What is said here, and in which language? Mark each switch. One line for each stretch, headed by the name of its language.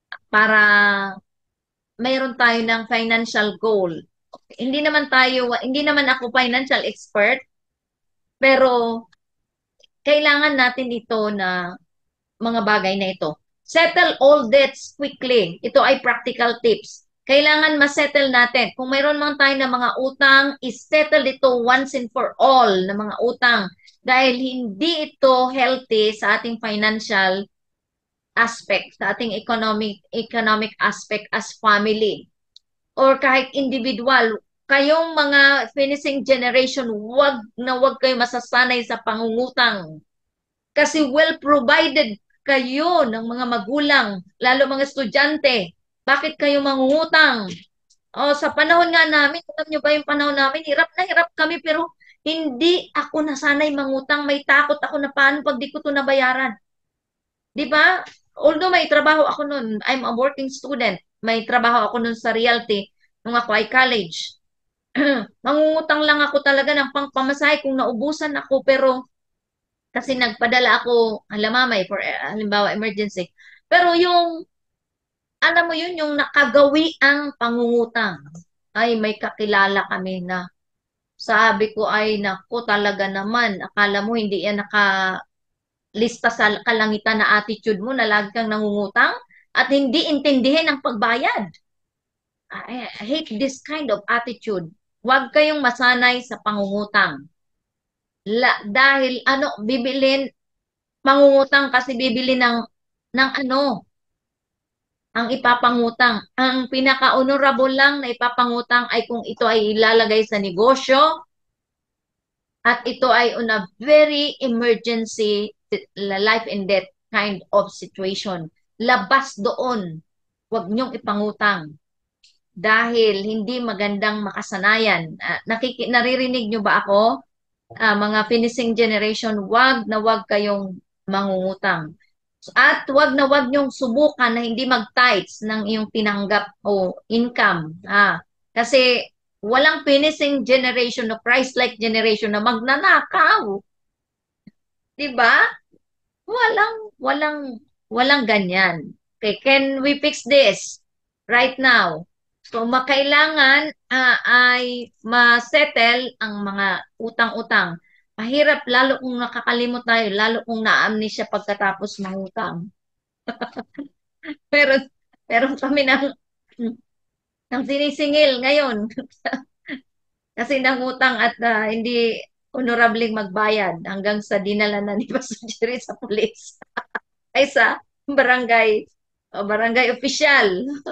Filipino: Para mayroon tayo ng financial goal. Hindi naman ako financial expert, pero kailangan natin ito na mga bagay na ito.
English: Settle all debts quickly.
Filipino: Ito ay practical tips. Kailangan masettle natin. Kung mayroon man tayo ng mga utang, is-settle ito
English: once and for all
Filipino: na mga utang. Dahil hindi ito healthy sa ating financial aspect, sa ating economic aspect
English: as family.
Filipino: Or kahit individual, kayong mga finishing generation, wag na wag kayo masasanay sa pangungutang. Kasi well provided kayo ng mga magulang, lalo mga estudyante. Bakit kayo mangungutang? O, sa panahon nga namin, alam nyo ba yung panahon namin, hirap na hirap kami, pero hindi ako nasanay mangutang. May takot ako na paano pag di ko ito nabayaran. Di ba?
English: Although
Filipino: may trabaho ako noon,
English: I'm a working student.
Filipino: May trabaho ako noon sa realty nung ako ay college. Mangungutang lang ako talaga ng pangpamasahe kung naubusan ako, pero kasi nagpadala ako, halimbawa, for halimbawa emergency. Pero yung, alam mo yun, yung nakagawi ang pangungutang. Ay, may kakilala kami na sabi ko ay, naku, talaga naman. Akala mo hindi yan nakalista sa kalangitan na attitude mo na lagi kang nangungutang at hindi intindihin ang pagbayad.
English: I hate this kind of attitude.
Filipino: Huwag kayong masanay sa pangungutang. Dahil ano, bibilin, mangungutang kasi bibili ng ano, ang ipapangutang. Ang pinaka-honorable lang na ipapangutang ay kung ito ay ilalagay sa negosyo at ito ay
English: on a very emergency life and death kind of situation.
Filipino: Labas doon. Huwag niyong ipangutang dahil hindi magandang makasanayan. Naririnig niyo ba ako? Mga finishing generation, wag kayong mangungutang. At wag na wag niyong subukan na hindi mag-tithes ng iyong tinanggap o income. Kasi walang finishing generation o Christ-like generation na magnanakaw. 'Di ba? Walang, walang ganyan.
English: Okay, can we fix this right now?
Filipino: So, makailangan ay ma-settle ang mga utang-utang. Mahirap lalo kung nakakalimot tayo, lalo kung na-amnesia pagkatapos mangutang. Pero, pero kami ng sinisingil ngayon kasi nangutang at hindi honorabling magbayad hanggang sa dinala na ni Pastor Jerry sa pulis ay sa barangay barangay official.